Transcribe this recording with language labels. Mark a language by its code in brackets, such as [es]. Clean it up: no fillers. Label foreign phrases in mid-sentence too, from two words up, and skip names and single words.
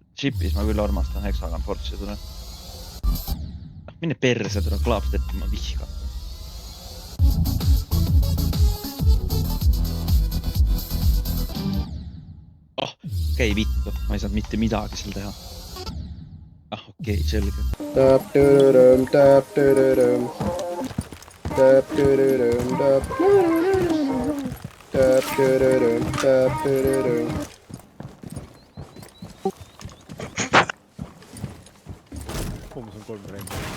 [et] Shipis ma küll armastan Hexagon Force'i tule. Mine perse tule, Clubsteppi ma vihkan. Okei, vittu. Ma ei saanud mitte midagi seal teha. Okei, selge. Tap-tüdürüm, tap-tüdürüm. Tap-tüdürüm, tap-tüdürüm. Tap-tüdürüm, tap-tüdürüm. Kummas on 3 rendi.